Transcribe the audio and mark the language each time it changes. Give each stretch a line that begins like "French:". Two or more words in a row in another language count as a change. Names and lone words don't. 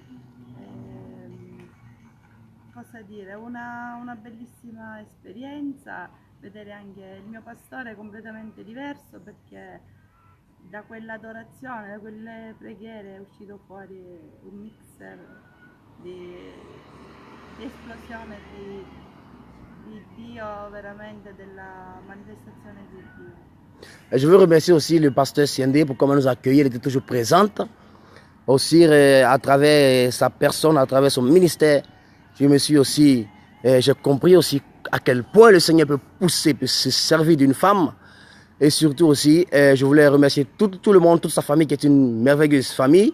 Italian: cosa dire, una bellissima esperienza, vedere anche il mio pastore completamente diverso, perché da quell'adorazione, da quelle preghiere è uscito fuori un mixer di esplosione di Dio, veramente della manifestazione di Dio.
French: Et je veux remercier aussi le pasteur Siende pour comment nous accueillir, il était toujours présente. Aussi à travers sa personne, à travers son ministère, j'ai compris aussi à quel point le Seigneur peut pousser, peut se servir d'une femme. Et surtout aussi, je voulais remercier tout le monde, toute sa famille qui est une merveilleuse famille.